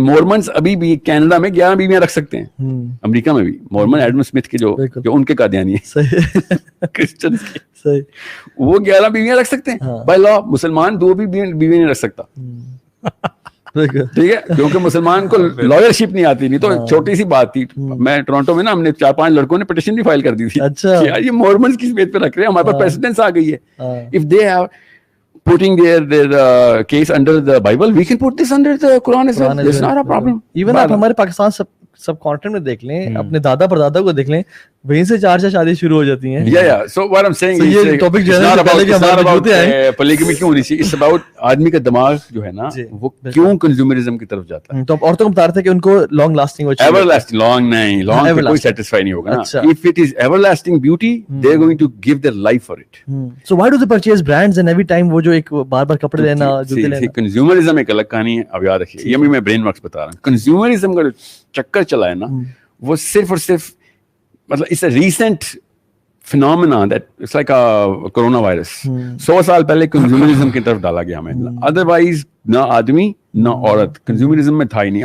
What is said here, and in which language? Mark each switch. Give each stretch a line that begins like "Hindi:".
Hindi: Mormons अभी भी Canada में 11 बीवियां रख सकते हैं, अमेरिका में भी मोर्मन एडम स्मिथ के जो उनके कादियानी है क्रिश्चियन के, सही, वो 11 बीवियां रख सकते हैं बाय लॉ। मुसलमान 2 भी बीवी नहीं रख सकता, ठीक है, क्योंकि मुसलमान को लॉयरशिप नहीं आती। नहीं तो छोटी सी बात थी, मैं टोरंटो में ना हमने 4-5 लड़कों ने पिटीशन भी फाइल कर दी थी। अच्छा, यार ये मॉर्मन्स किस बेस पे रख रहे हैं, हमारे पास प्रेसिडेंस आ गई है।
English: If they are putting their case under the Bible, we can put this under the Quran as well. It's not a problem.
Hindi: Even आप हमारे पाकिस्तान सब कॉन्टेंट में देख लें, अपने दादा परदादा को देख लें, वहीं से 4 शादी शुरू हो जाती हैं।
English: Yeah.
Hindi: So what I'm saying is, ये टॉपिक जो है not about polygamy क्यों होनी चाहिए, it's about आदमी का दिमाग जो है ना वो क्यों कंज्यूमरिज्म की तरफ जाता है। तो अब औरतों को बता रहे थे कि उनको लॉन्ग लास्टिंग हो चाहिए, एवरलास्टिंग, लॉन्ग नहीं, लॉन्ग पे कोई सेटिस्फाई नहीं होगा ना।
English: If it is everlasting beauty, they are going to give their life for it. So why do they purchase brands and every time वो जो एक बार-बार कपड़े लेना, जूते लेना।
Hindi: कंज्यूमरिज्म एक अलग कहानी है, अब याद रखिए, ये भी मैं ब्रेन वर्क्स बता रहा हूँ। कंज्यूमरिज्म का चक्कर चला है ना, वो सिर्फ और सिर्फ मतलब it's a recent phenomena that it's like a corona virus. 100 साल पहले कंज्यूमरिज्म की तरफ डाला गया हमें, अदरवाइज ना आदमी ना औरत कंज्यूमरिज्म में था ही नहीं।